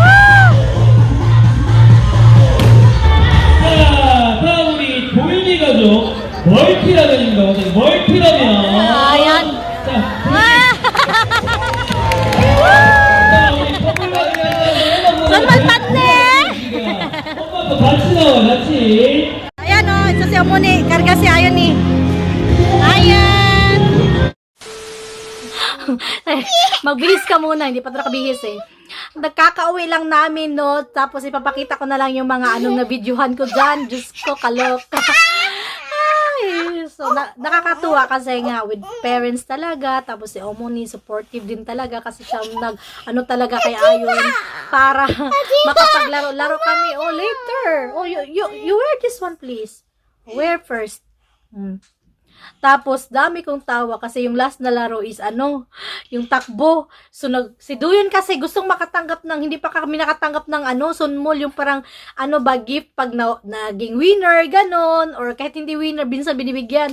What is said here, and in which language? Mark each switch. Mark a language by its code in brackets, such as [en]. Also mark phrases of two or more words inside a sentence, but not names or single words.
[ko] 자, 다음 우리 도윤이 가족 멀티라면입니다. 멀티라면. [tl] Ayan. [ko] 자, 우리 선물 같이 나와, 같이. [tl] Ayan o, ito si Omoni. Karga si Ayon ni. Ayan! Magbihis ka muna, hindi pa ito nakabihis eh. Nagkakauwi lang namin, no? Tapos ipapakita ko na lang yung mga anong na videohan ko dyan. Diyos ko, kaloka. Ay, so, nakakatuwa kasi nga [en] with parents [tl] talaga. Tapos si Omoni, supportive din talaga kasi siya ano talaga kay Ayon para makapaglaro-laro kami. [en] Oh, later. Oh, you wear this one, please. Wear first. [tl] Tapos, dami kong tawa kasi yung last na laro is yung takbo. So, si Duyon kasi gustong makatanggap ng, hindi pa kami nakatanggap ng sunmol, yung parang, gift pag naging winner, ganon, or kahit hindi winner, binsan binibigyan.